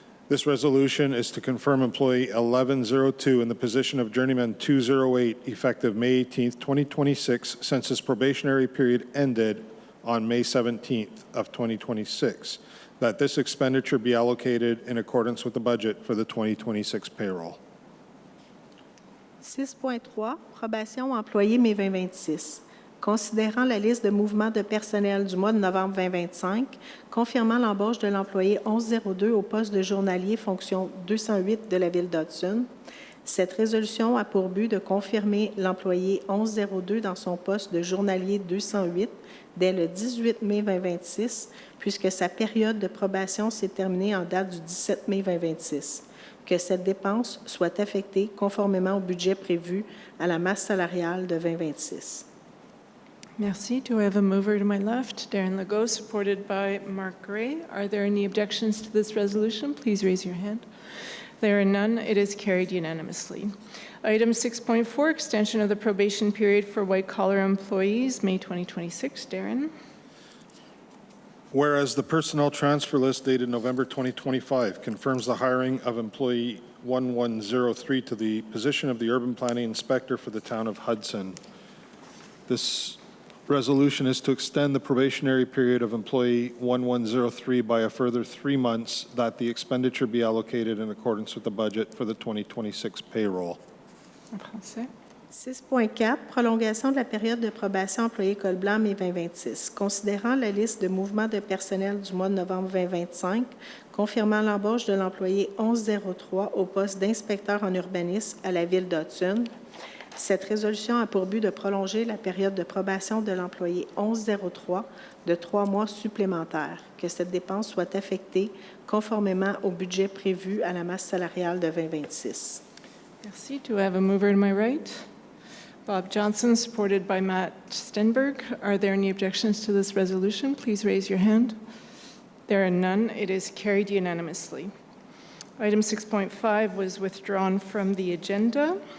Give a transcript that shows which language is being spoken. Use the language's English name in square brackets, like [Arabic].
[English] This resolution is to confirm employee 1102 in the position of journeyman 208 effective May 18th, 2026, since his probationary period ended on May 17th of 2026, that this expenditure be allocated in accordance with the budget for the 2026 payroll. [French] 6.3, probation employé mai 2026. Considérant la liste de mouvements de personnel du mois de novembre 2025, confirmant l'embauche de l'employé 1102 au poste de journalier fonction 208 de la Ville d'Hudson, cette résolution a pour but de confirmer l'employé 1102 dans son poste de journalier 208 dès le 18 mai 2026, puisque sa période de probation s'est terminée en date du 17 mai 2026. Que cette dépense soit affectée conformément au budget prévu à la masse salariale de 2026. Merci. [English] Do I have a mover to my left? Darren Legault, supported by Mark Gray. Are there any objections to this resolution? Please raise your hand. There are none. It is carried unanimously. Item 6.4, extension of the probation period for white-collar employees, May 2026. Darren. Whereas the personnel transfer list dated November 2025 confirms the hiring of employee 1103 to the position of the urban planning inspector for the town of Hudson. This resolution is to extend the probationary period of employee 1103 by a further 3 months, that the expenditure be allocated in accordance with the budget for the 2026 payroll. [French] En français. 6.4, prolongation de la période de probation employé col blanc mai 2026. Considérant la liste de mouvements de personnel du mois de novembre 2025, confirmant l'embauche de l'employé 1103 au poste d'inspecteur en urbanisme à la Ville d'Hudson, cette résolution a pour but de prolonger la période de probation de l'employé 1103 de 3 mois supplémentaires, que cette dépense soit affectée conformément au budget prévu à la masse salariale de 2026. Merci. [English] Do I have a mover to my right? Bob Johnson, supported by Matt Stenberg. Are there any objections to this resolution? Please raise your hand. There are none. It is carried unanimously. Item 6.5 was withdrawn from the agenda.